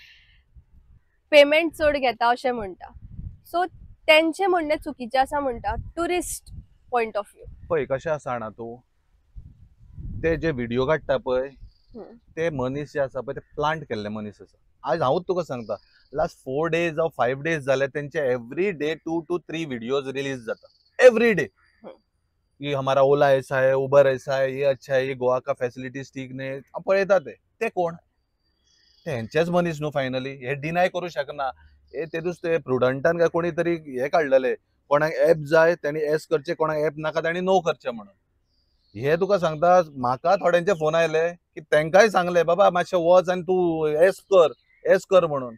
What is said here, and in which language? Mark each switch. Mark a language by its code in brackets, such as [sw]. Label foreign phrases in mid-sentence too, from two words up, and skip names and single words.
[kok] पेमेंट चड घेता अशें म्हणटा. सो तेंचें म्हणणें चुकीचें आसा म्हणटा [en] tourist point of view. [kok] पळय कशें आसा जाणा तूं ते जे व्हिडिओ काडटा पळय ते मनीस जे आसा पळय ते प्लांट केल्ले मनीस आसा. आज हांवूच तुका सांगता [en] last 4 days or 5 days [kok] जाले तेंचे [en] every day 2 to 3 videos [kok] रिलीज जाता. [en] every day [hi] कि हमारा ओला ऐसा है, उबर ऐसा है, ये अच्छा है, ये गोवा का फॅसिलिटीज ठीक नाही. [kok] पळयता ते कोण? ते हेंचेच मनीस न्हू फायनली. हे डिनाय करू शकना. हे तेदूच ते प्रुडंटान काय कोणी तरी हे काडलेले कोणाक ऍप जाय त्यांनी एस करचे कोणाक ऍप नाका त्यांनी नो करचे म्हणून. हे तुका सांगता म्हाका थोड्यांचे फोन आयले की तेंकाय सांगले बाबा मातशें वच आनी तूं एस कर म्हणून.